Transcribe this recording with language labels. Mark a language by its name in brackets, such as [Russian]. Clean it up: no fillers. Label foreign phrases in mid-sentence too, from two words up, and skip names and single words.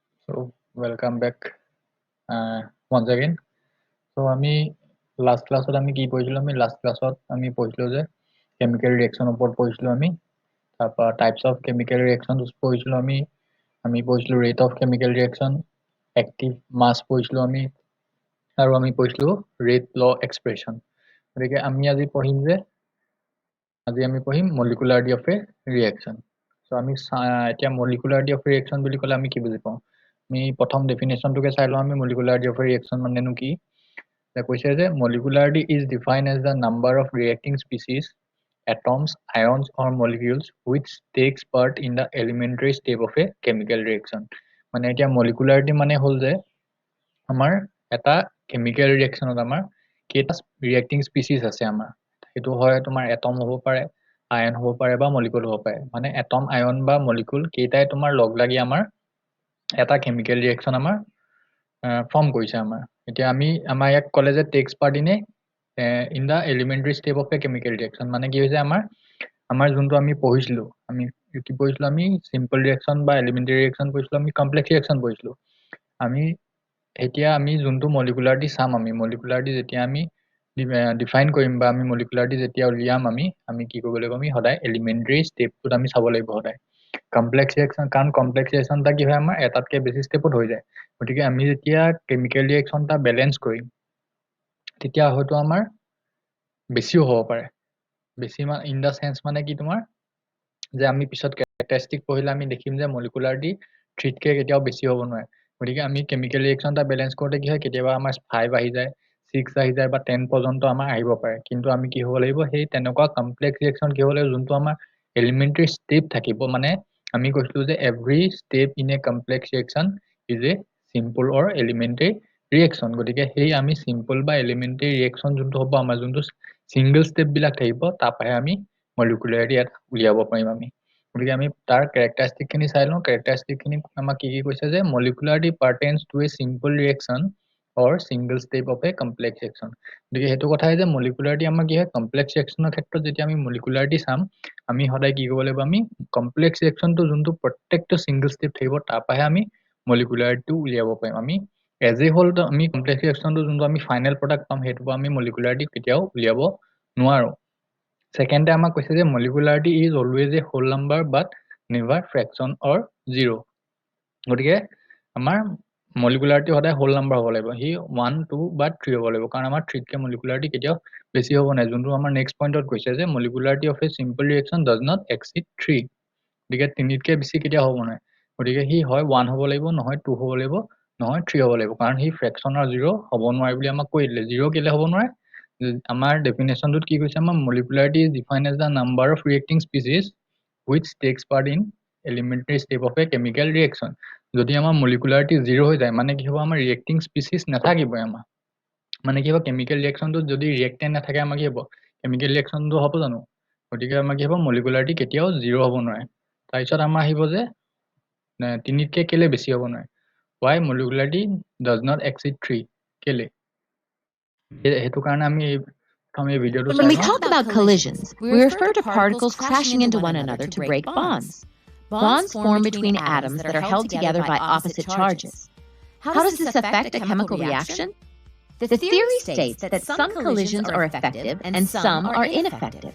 [English] So welcome back once again. [Assamese] So আমি [English] last classত [Assamese] আমি কি পঢ়িছিলো আমি [English] last classত [Assamese] আমি পঢ়িছিলো যে [English] chemical reaction [Assamese] ওপৰত পঢ়িছিলো আমি তাৰপৰা [English] types of chemical reactions [Assamese] পঢ়িছিলো আমি পঢ়িছিলো [English] rate of chemical reaction active mass [Assamese] পঢ়িছিলো আমি আৰু আমি পঢ়িছিলো [English] rate law expression [Assamese] গতিকে আমি আজি পঢ়িম যে আজি আমি পঢ়িম [English] molecularity of a reaction. [Assamese] So আমি এতিয়া [English] molecularity of a reaction [Assamese] বুলি ক'লে আমি কি বুজি পাওঁ আমি প্ৰথম ডেফিনেশ্যনটোকে চাই লওঁ আমি [English] molecularity of a reaction [Assamese] মানেনো কি কৈছে যে [English] molecularity is defined as the number of reacting species atoms ions or molecules which takes part in the elementary step of a chemical reaction. [Assamese] মানে এতিয়া molecularity মানে হ'ল যে আমাৰ এটা [English] chemical reactionত [Assamese] আমাৰ কেইটা [English] reacting species [Assamese] আছে আমাৰ সেইটো হয় তোমাৰ atom হ'ব পাৰে ion হ'ব পাৰে বা molecule হ'ব পাৰে মানে [English] atom ion [Assamese] বা molecule কেইটাই তোমাৰ লগ লাগি আমাৰ এটা [English] chemical reaction [Assamese] আমাৰ ফৰ্ম কৰিছে আমাৰ এতিয়া আমাৰ ইয়াক ক'লে যে [English] takes part in the elementary step of a chemical reaction [Assamese] মানে কি হৈছে আমাৰ যোনটো আমি পঢ়িছিলো আমি কি পঢ়িছিলো আমি simple reaction বা [English] elementary reaction [Assamese] পঢ়িছিলো আমি [English] complex reaction [Assamese] পঢ়িছিলো আমি এতিয়া আমি যোনটো molecularity চাম আমি molecularity যেতিয়া আমি ডিফাইন কৰিম বা আমি molecularity যেতিয়া উলিয়াম আমি কি কৰিব লাগিব আমি সদায় [English] elementary stepটোত [Assamese] আমি চাব লাগিব সদায় [English] complex reaction [Assamese] কাৰণ [English] complex reaction [Assamese] টা কি হয় আমাৰ এটাতকে বেছি ষ্টেপত হৈ যায় গতিকে আমি যেতিয়া [English] chemical reaction [Assamese] টা বেলেন্স কৰিম তেতিয়া হয়তো আমাৰ বেছিও হ'ব পাৰে বেছি ইন দা সেন্স মানে কি তোমাৰ যে আমি পিছত ক্যাৰেক্টাৰিষ্টিক পঢ়িলে আমি দেখিম যে molecularity 3 কে কেতিয়াও বেছি হ'ব নোৱাৰে গতিকে আমি [English] chemical reaction [Assamese] টা বেলেন্স কৰোতে কি হয় কেতিয়াবা আমাৰ 5 আহি যায় 6 আহি যায় বা 10 পৰ্যন্ত আমাৰ আহিব পাৰে কিন্তু আমি কি হ'ব লাগিব সেই তেনেকুৱা [English] complex reaction [Assamese] কি হ'ব লাগিব যোনটো আমাৰ [English] elementary step [Assamese] থাকিব মানে আমি কৈছিলো যে [English] every step in a complex reaction is a simple or elementary reaction [Assamese] গতিকে সেই আমি simple বা [English] elementary reaction [Assamese] যোনটো হ'ব আমাৰ যোনটো [English] single step [Assamese] বিলাক থাকিব তাৰপৰাই আমি molecularity এটা উলিয়াব পাৰিম আমি গতিকে আমি তাৰ characteristic খিনি চাই লওঁ characteristic খিনি আমাক কি কৈছে যে [English] molecularity pertains to a simple reaction or single step of a complex reaction [Assamese] গতিকে হেতু কথাই যে molecularity আমাৰ কি হয় [English] complex reaction [Assamese] ৰ ক্ষেত্ৰত যেতিয়া আমি molecularity চাম আমি সদায় কি কৰিব লাগিব আমি [English] complex reaction [Assamese] টো যোনটো প্ৰত্যেকটো [English] single step [Assamese] থাকিব তাৰপৰাই আমি molecularity টো উলিয়াব পাৰিম আমি [English] as a whole [Assamese] আমি [English] complex reaction [Assamese] টো যোনটো আমি [English] final product [Assamese] পাম হেতু আমি molecularity কেতিয়াও উলিয়াব নোৱাৰো second আমাক কৈছে যে [English] molecularity is always a whole number but never fraction or zero [Assamese] গতিকে আমাৰ molecularity সদায় [English] whole number [Assamese] হ'ব লাগিব হি 1 2 বা 3 হ'ব লাগিব কাৰণ আমাৰ 3 কে molecularity কেতিয়াও বেছি হ'ব নাই যোনটো আমাৰ [English] next pointত [Assamese] কৈছে যে [English] molecularity of a simple reaction does not exceed 3 [Assamese] গতিকে 3 কে বেছি কেতিয়াও হ'ব নাই গতিকে হি হয় 1 হ'ব লাগিব নহয় 2 হ'ব লাগিব নহয় 3 হ'ব লাগিব কাৰণ হি [English] fraction or 0 [Assamese] হ'ব নোৱাৰে বুলি আমাক কৈ দিলে 0 কেলে হ'ব নোৱাৰে আমাৰ ডেফিনেশ্যনটোত কি কৈছে আমাৰ [English] molecularity is defined as the number of reacting species which takes part in elementary step of a chemical reaction [Assamese] যদি আমাৰ molecularity 0 হৈ যায় মানে কি হ'ব আমাৰ [English] reacting species [Assamese] নাথাকিব আমাৰ মানে কি হ'ব [English] chemical reaction [Assamese] টো যদি reactant নাথাকে আমাৰ কি হ'ব [English] chemical reaction [Assamese] টো হ'ব জানো গতিকে আমাৰ কি হ'ব molecularity কেতিয়াও 0 হ'ব নোৱাৰে তাৰপিছত আমাৰ আহিব যে 3 কে কেলে বেছি হ'ব নোৱাৰে [English] why molecularity does not exceed 3 [Assamese] কেলে হেতু কাৰণে আমি [English] When we talk about collisions, we refer to particles crashing into one another to break bonds. Bonds form between atoms that are held together by opposite charges. How does this affect a chemical reaction? The theory states that some collisions are effective and some are ineffective.